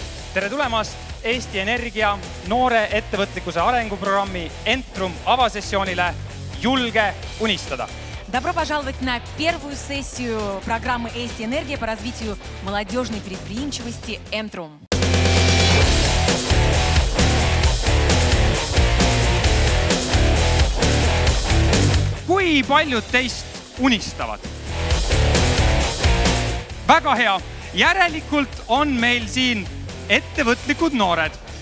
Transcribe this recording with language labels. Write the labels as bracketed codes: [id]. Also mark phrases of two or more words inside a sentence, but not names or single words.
[et] Tere tulemast Eesti Energia noore ettevõtlikkuse arenguprogrammi Entrum avasessioonile Julge unistada. [ru] Добро пожаловать на первую сессию программы Eesti Energia по развитию молодежной предприимчивости Entrum. [et] Kui paljud teist unistavad? Väga hea! Järelikult on meil siin ettevõtlikud noored.